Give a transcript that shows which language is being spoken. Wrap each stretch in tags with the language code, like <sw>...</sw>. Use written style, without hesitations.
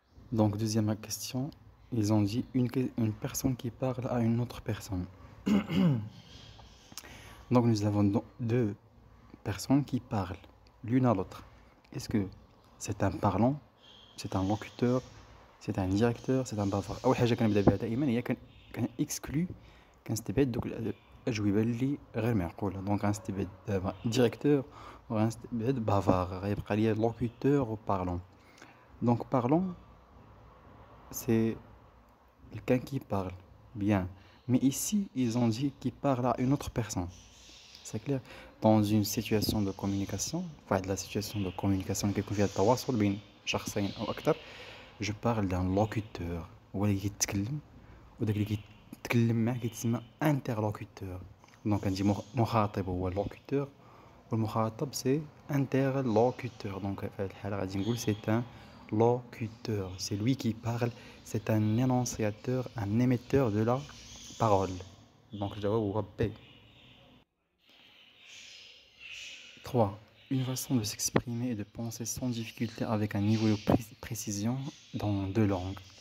<fr>Donc deuxième question, ils ont dit une personne qui parle à une autre personne. Donc nous avons deux personnes qui parlent l'une à l'autre. Est-ce que c'est un parlant, c'est un locuteur, c'est un directeur, c'est un bavard?</fr> <ar>أول حاجة كنبدا بها دائما هي كنكسكلو كنستبعد دوك الأجوبة اللي غير معقولة. دونك غنستبعد دابا directeur وغنستبعد bavard, غيبقى ليا</ar> <fr>locuteur ou parlant. Donc parlant, c'est quelqu'un qui parle bien, mais ici ils ont dit qu'il parle à une autre personne. C'est clair? Dans une situation de communication, la situation de communication qui</fr> <ar>فيها التواصل بين شخصين أو أكثر,</ar> <fr>je parle d'un locuteur</fr> <ar>هو اللي كيتكلم وداك اللي كيتكلم معاه كيتسمى</ar> <fr>interlocuteur.</fr> <ar>دونك عندي مخاطب هو locuteur والمخاطب</ar> <fr>c'est interlocuteur. Donc</fr> <ar>في هذه الحالة غادي نقول</ar> <fr>c'est un locuteur, c'est lui qui parle, c'est un énonciateur, un émetteur de la parole. Donc le jawab هو B. 3. Une façon de s'exprimer et de penser sans difficulté avec un niveau de précision dans deux langues.</fr>